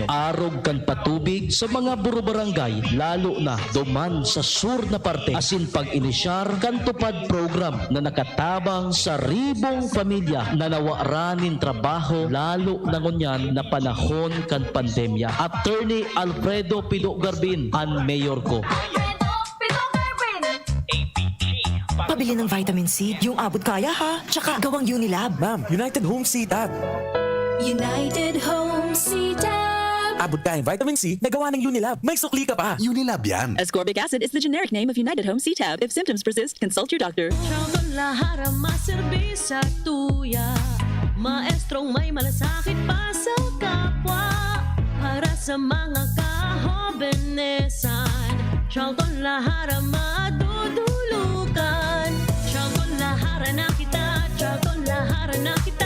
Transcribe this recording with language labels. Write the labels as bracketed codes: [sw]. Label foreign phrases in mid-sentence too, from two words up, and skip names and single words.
[bik] Arog kan patubig sa mga burubarangay lalo na duman sa sur na parte asin pag-inisyar kan tupad program na nakatabang sa ribong pamilya na nawaranin trabaho lalo na ngunyan na panahon kan pandemya. Attorney Alfredo Pido Garbin ang mayor ko. [tl] Pabili ng vitamin C, yung abot kaya ha. Tsaka gawang Unilab. Ma'am, United Home C-Tab. United Home C-Tab. Abot kayang vitamin C na gawa ng Unilab. May sukli ka pa. Unilab yan. [en] Ascorbic acid is the generic name of United Home C-Tab. If symptoms persist, consult your doctor. [bik] Lahara maserbi sa tuya. [tl] Maestrong may malasakit pa sa kapwa. Para sa mga kahobenesan. [bik] Charlton Lahara madudulukan. Charlton Lahara na kita. Charlton Lahara na kita.